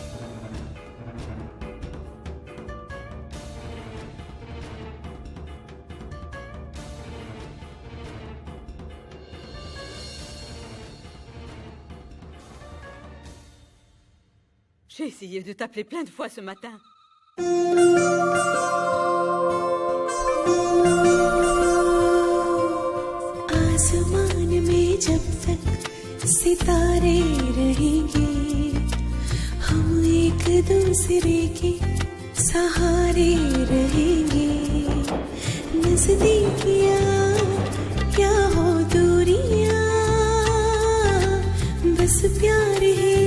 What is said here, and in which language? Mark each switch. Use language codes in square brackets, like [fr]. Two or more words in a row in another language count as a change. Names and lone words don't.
[fr] J'ai essayé de t'appeler plein de fois ce matin. [hi] आसमान में जब तक सितारे रहेंगे हम एक दूसरे के सहारे रहेंगे नजदीकियां क्या हो दूरियां बस प्यार